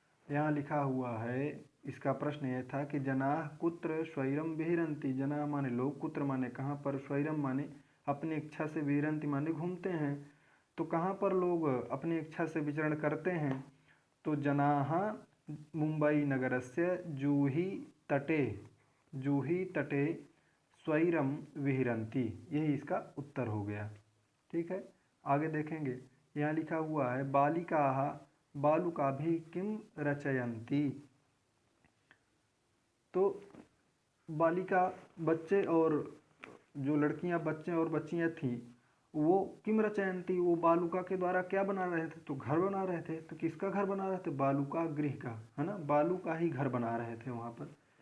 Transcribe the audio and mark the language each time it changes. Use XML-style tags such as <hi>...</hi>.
<hi>यहाँ लिखा हुआ है, इसका प्रश्न यह था कि</hi> <sa>जनाः कुत्र स्वैरम विहरन्ति,</sa> <hi>जनाः माने लोग, कुत्र माने कहाँ पर, स्वैरम माने अपनी इच्छा से, विहरन्ति माने घूमते हैं। तो कहाँ पर लोग अपनी इच्छा से विचरण करते हैं, तो</hi> <sa>जनाः मुंबई नगरस्य जूही तटे, जूही तटे स्वैरम विहरन्ति,</sa> <hi>यही इसका उत्तर हो गया। ठीक है, आगे देखेंगे। यहाँ लिखा हुआ है</hi> <sa>बालिकाः बालुकाभिः किं रचयन्ति।</sa> <hi>तो बालिका बच्चे और जो लड़कियां, बच्चे और बच्चियां थीं, वो</hi> <sa>किम रचयन्ति,</sa> <hi>वो बालुका के द्वारा क्या बना रहे थे, तो घर बना रहे थे। तो किसका घर बना रहे थे, बालुका गृह का, है ना, बालू का ही घर बना रहे थे वहाँ पर।</hi>